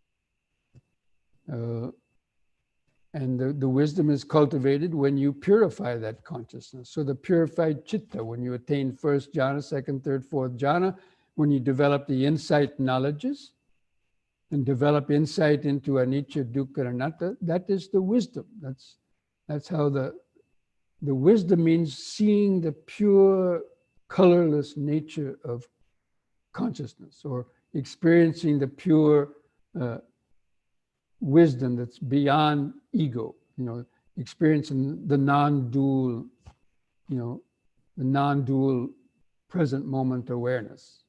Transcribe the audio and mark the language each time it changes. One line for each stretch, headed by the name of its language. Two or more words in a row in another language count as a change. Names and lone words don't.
English: And the wisdom is cultivated when you purify that consciousness. So the purified chitta, when you attain first jhana, second, third, fourth jhana, when you develop the insight knowledges and develop insight into anicca, dukkha, and anatta, that is the wisdom. That's how the wisdom means seeing the pure, colorless nature of consciousness, or experiencing the pure wisdom that's beyond ego, experiencing the non-dual, the non-dual present moment awareness.